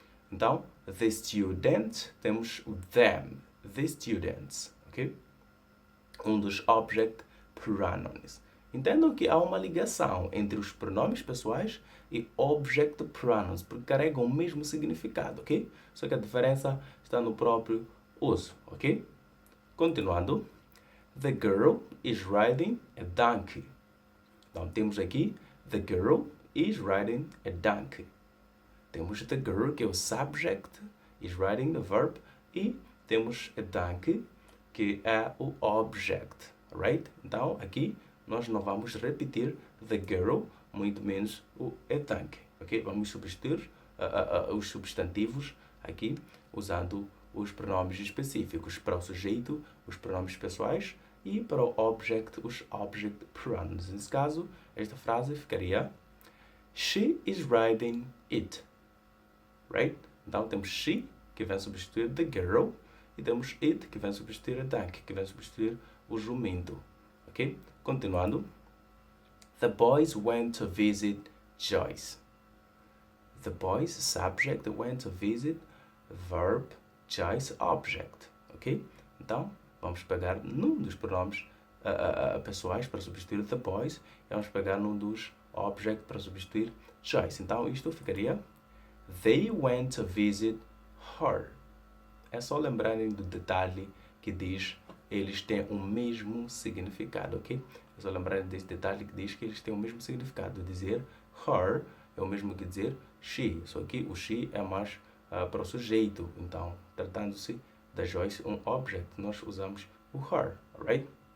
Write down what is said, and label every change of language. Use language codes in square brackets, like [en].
[pt] Então, the student, temos o them, the students, ok? Um dos object pronouns. Entendam que há uma ligação entre os pronomes pessoais e object pronouns, porque carregam o mesmo significado, ok? Só que a diferença está no próprio uso, ok? Continuando. [en] The girl is riding a donkey. [pt] Então, temos aqui the girl is riding a donkey. Temos the girl, que é o subject, is riding the verb, e temos a donkey, que é o object, right? Então, aqui nós não vamos repetir the girl, muito menos o a donkey, ok? Vamos substituir os substantivos aqui usando os pronomes específicos. Para o sujeito, os pronomes pessoais, e para o object, os object pronouns. Nesse caso, esta frase ficaria she is riding it, right? Então, temos she, que vem substituir the girl, e temos it, que vem substituir a donkey, que vem substituir o jumento, ok? Continuando. [en] The boys went to visit Joyce. The boys, subject, went to visit, verb, Joyce, object, ok? [pt] Então, vamos pegar num dos pronomes pessoais para substituir the boys e vamos pegar num dos object para substituir Joyce. Então, isto ficaria they went to visit her. É só lembrarem do detalhe que diz eles têm o mesmo significado, ok? É só lembrarem desse detalhe que diz que eles têm o mesmo significado. Dizer her é o mesmo que dizer she. Só que o she é mais para o sujeito. Então, tratando-se da Joyce, um object, nós usamos o her, alright?